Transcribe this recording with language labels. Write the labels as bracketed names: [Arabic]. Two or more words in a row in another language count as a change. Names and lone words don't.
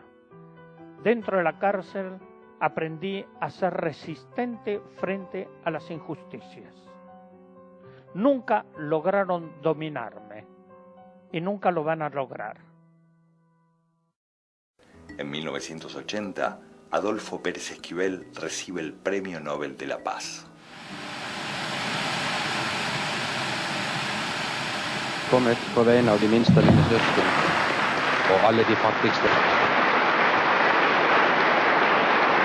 [Spanish] Dentro de la cárcel aprendí a ser resistente frente a las injusticias. Nunca lograron dominarme y nunca lo van a lograr. En 1980, Adolfo Pérez Esquivel recibe el Premio Nobel de la Paz. [Norwegian] Kommet på vegne av de minste av mine søsken og alle de fattigste.